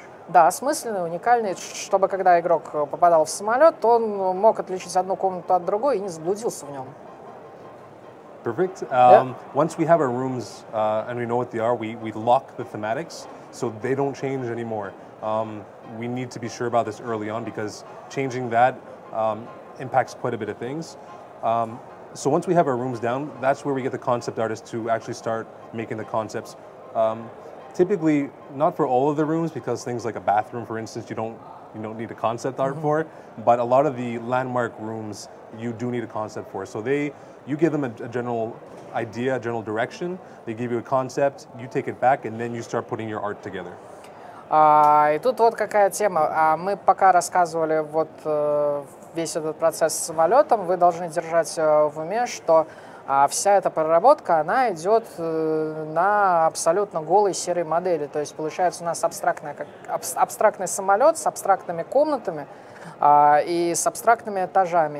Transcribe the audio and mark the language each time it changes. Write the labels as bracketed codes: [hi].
[ru] Да, осмысленный, уникальный, чтобы когда игрок попадал в самолет, он мог отличить одну комнату от другой и не заблудился в нем. [en] Perfect. Yeah. Once we have our rooms and we know what they are, we lock the thematics so they don't change anymore. We need to be sure about this early on because changing that impacts quite a bit of things. So once we have our rooms down, that's where we get the concept artists to actually start making the concepts. Typically, not for all of the rooms, because things like a bathroom, for instance, you don't need a concept art for. But a lot of the landmark rooms, you do need a concept for. So you give them a general idea, a general direction. They give you a concept, you take it back, and then you start putting your art together. [ru] И тут вот какая тема. Мы пока рассказывали вот весь этот процесс с самолетом, вы должны держать в уме, что вся эта проработка, она идет на абсолютно голой серой модели. То есть получается у нас абстрактный самолет с абстрактными комнатами и с абстрактными этажами.